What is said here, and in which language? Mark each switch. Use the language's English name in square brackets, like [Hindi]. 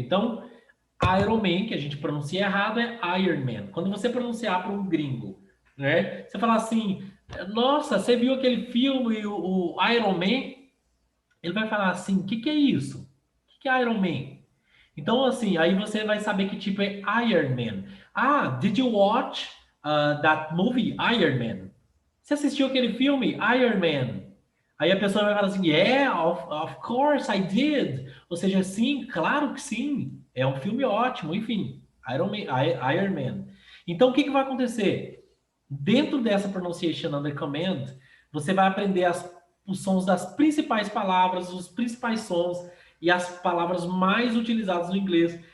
[Portuguese] Então, Iron Man, que a gente pronuncia errado, é Iron Man. Quando você pronunciar para um gringo, né? Você falar assim, nossa, você viu aquele filme, o Iron Man? Ele vai falar assim, o que é isso? O que é Iron Man? Então, assim, aí você vai saber que tipo é Iron Man. [English] Ah, did you watch that movie, Iron Man? [Portuguese] Você assistiu aquele filme, Iron Man? Aí a pessoa vai falar assim, [English] yeah, of course I did. [Portuguese] Ou seja, sim, claro que sim. É um filme ótimo, enfim. Iron Man. Então, o que vai acontecer? Dentro dessa pronunciation under command, você vai aprender os sons das principais palavras, os principais sons e as palavras mais utilizadas no inglês.